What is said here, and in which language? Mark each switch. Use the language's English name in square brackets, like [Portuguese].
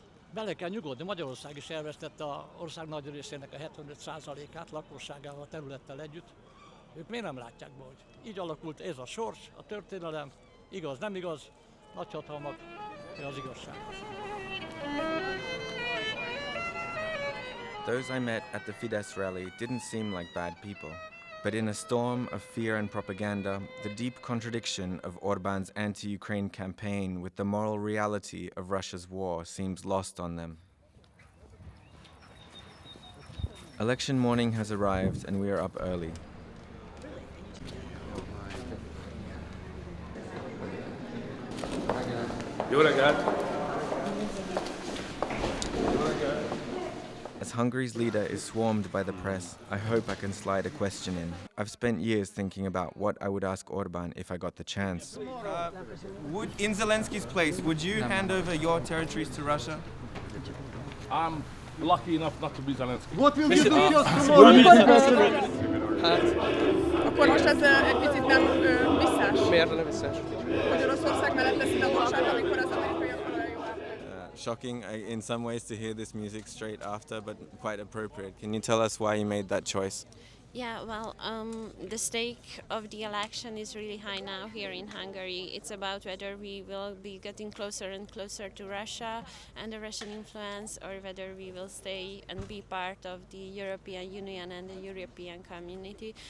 [Hungarian] Bele kell nyugodni, Magyarország is elvesztette az ország nagy részének a 75%-át lakosságával, a területtel együtt. Ők miért nem látják be, hogy így alakult ez a sors, a történelem, igaz, nem igaz, nagyhatalmak, az igazság. [English] Those I met at the Fidesz rally didn't seem like bad people. But in a storm of fear and propaganda, the deep contradiction of Orban's anti-Ukraine campaign with the moral reality of Russia's war seems lost on them. Election morning has arrived and we are up early. [Hungarian] Jó reggelt! [English] As Hungary's leader is swarmed by the press, I hope I can slide a question in. I've spent years thinking about what I would ask Orban if I got the chance. In Zelensky's place, would you hand over your territories to Russia? I'm lucky enough not to be Zelensky. What will you do just tomorrow? [Hungarian] Akkor most ez egy picit nem visszás. Miért nem visszás? Hogy Oroszország mellett teszi a voksát, amikor az amerikaiak [English] Shocking in some ways to hear this music straight after, but quite appropriate. Can you tell us why you made that choice? Yeah, well, the stake of the election is really high now here in Hungary. It's about whether we will be getting closer and closer to Russia and the Russian influence, or whether we will stay and be part of the European Union and the European community.